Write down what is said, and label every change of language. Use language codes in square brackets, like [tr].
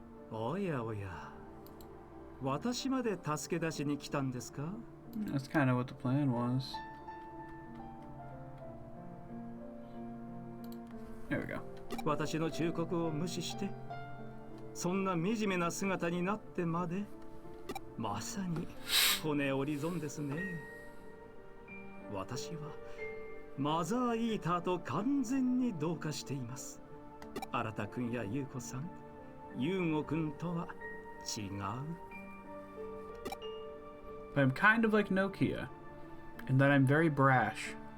[ja] おやおや、私まで助け出しに来たんですか？ [en] That's kind of what the plan was. There we go. [ja] 私の忠告を無視して、そんな惨めな姿になってまで、まさに骨折り損ですね。私はマザーイーターと完全に同化しています。新田君や優子さん、優吾君とは違う。 [en] But I'm kind of like Nokia, in that I'm very brash.